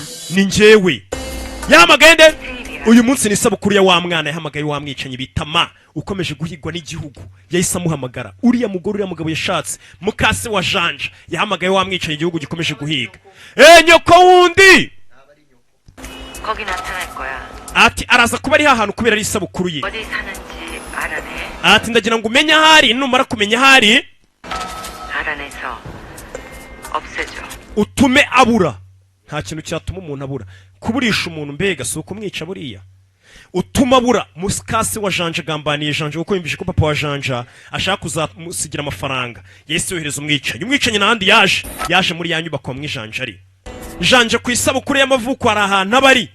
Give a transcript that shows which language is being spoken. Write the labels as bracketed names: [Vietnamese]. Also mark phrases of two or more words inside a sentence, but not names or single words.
[Kinyarwanda] ni njyewe. yahamagaye nde? uyu munsi ni isabukuru ya wa mwana yahamagaye wa mwicanyi bita Ma ukomeje guhigwa n'igihugu. yahise amuhamagara uriya mugore uriya mugabo yashatse mukase wa janja yahamagaye wa mwicanyi igihugu gikomeje guhiga. nyoko wundi [Korean] 거기 나타날 거야. [Kinyarwanda] ati araza kuba ari hahantu kubera ari isabukuru ye. [Korean] 어디 사는지 알아내. [Kinyarwanda] ati ndagira ngo umenye ahari, numara kumenya ahari [Korean] 알아내서 없애줘. [Kinyarwanda] utume abura. nta kintu cyatuma umuntu abura. kuburisha umuntu mbega si ukumwica buriya. utuma abura. musikasi wa janja agambaniye janja kuko yumvise ko papa wa janja ashaka kuzamusigira amafaranga. yahise yohereza umwicanyi. umwicanyi n'ahandi yaje muri ya nyubako mwijanja ari janja ku isabukuru y'amavuko hari ahantu abari.